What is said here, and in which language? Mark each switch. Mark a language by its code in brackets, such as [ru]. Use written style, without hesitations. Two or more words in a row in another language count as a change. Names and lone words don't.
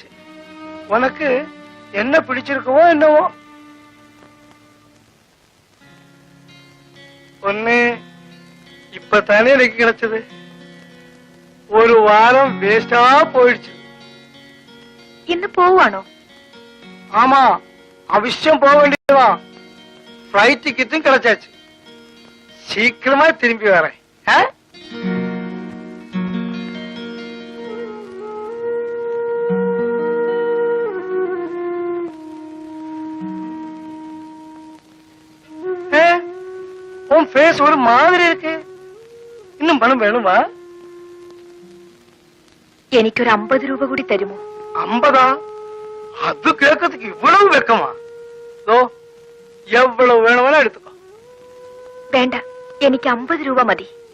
[ta] உனக்கு என்ன பிடிச்சிருக்கவோ என்னவோ. ஒண்ணு இப்பதானே எனக்கு கிடைச்சது. ஒரு வாரம் வேஸ்டா போயிடுச்சு. [ml] ഇന്ന് പോവാണോ? [ta] ஆமா, அவசியம் போக வேண்டியதுதான். ஃபிளைட் டிக்கெட்டும் கிடைச்சாச்சு. சீக்கிரமா திரும்பி வரேன். உன் ஃபேஸ் ஒரு மாதிரி இருக்கு. இன்னும் பணம் வேணுமா? [ml] എനിക്കൊരു 50 രൂപ കൂടി തരുമോ? 50? [ta] அது கேட்கறதுக்கு இவ்வளவு வெக்கமா? எவ்வளவு வேணும்னா எடுத்துக்கோ. [ml] വേണ്ട, എനിക്ക് 50 രൂപ മതി.